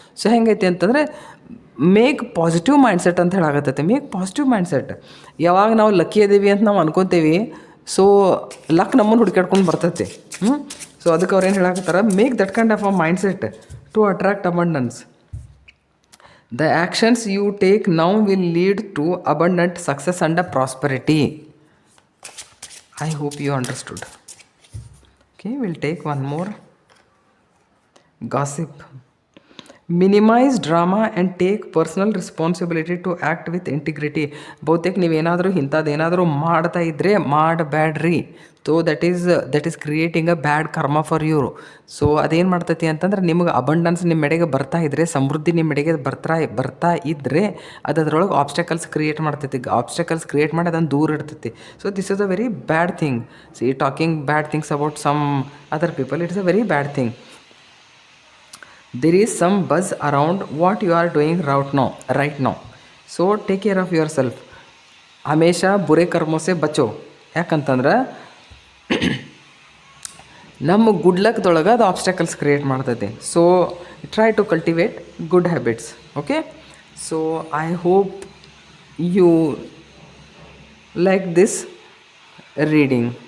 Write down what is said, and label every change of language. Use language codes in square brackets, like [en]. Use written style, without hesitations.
[kn] So ಹೆಂಗೈತಿ ಅಂತಂದರೆ [en] make positive mindset [kn] ಅಂತ ಹೇಳಾಗತ್ತೈತೆ. [en] Make positive mindset. [kn] ಯಾವಾಗ ನಾವು ಲಕ್ಕಿ ಅದೀವಿ ಅಂತ ನಾವು ಅನ್ಕೊತೀವಿ, ಸೊ ಲಕ್ ನಮ್ಮನ್ನು ಹುಡುಕಾಡ್ಕೊಂಡು ಬರ್ತೈತಿ. [en] so [kn] ಅದಕ್ಕೆ ಅವ್ರು ಏನು ಹೇಳಾಕತ್ತಾರ, [en] Make that kind of a mindset to attract abundance. The actions you take now will lead to abundant success and prosperity. I hope you understood. Okay, we'll take one more. Gossip. Minimize drama and take personal responsibility to act with integrity. [kn] ಬಹುತೇಕ ನೀವೇನಾದರೂ ಇಂಥದ್ದೇನಾದರೂ ಮಾಡ್ತಾ ಇದ್ದರೆ ಮಾಡಬೇಡ್ರಿ. [en] So that is creating a bad karma for you. [kn] So ಅದೇನು ಮಾಡ್ತೈತಿ ಅಂತಂದ್ರೆ ನಿಮಗೆ ಅಬಂಡೆನ್ಸ್ ನಿಮ್ಮ ಎಡೆಗೆ ಬರ್ತಾ ಇದ್ದರೆ, ಸಮೃದ್ಧಿ ನಿಮ್ಮ ಎಡೆಗೆ ಬರ್ತಾ ಇದ್ದರೆ ಅದರೊಳಗೆ ಆಬ್ಸ್ಟಕಲ್ಸ್ ಕ್ರಿಯೇಟ್ ಮಾಡ್ತೈತಿ. ಆಬ್ಸ್ಟಕಲ್ಸ್ ಕ್ರಿಯೇಟ್ ಮಾಡಿ ಅದನ್ನು ದೂರ ಇಡ್ತೈತಿ. So [en] This is a very bad thing. See talking bad things about some other people, it's a very bad thing. There is some buzz around what you are doing right now. So take care of yourself. [hi] ಹಮೇಶಾ ಬುರೆ ಕರ್ಮೋಸೆ ಬಚೋ. [kn] ಯಾಕಂತಂದ್ರೆ ನಮ್ಮ good ಲಕ್ದೊಳಗೆ ಅದು obstacles create ಮಾಡ್ತೈತೆ. [en] So try to cultivate good habits. Okay, so I hope you like this reading.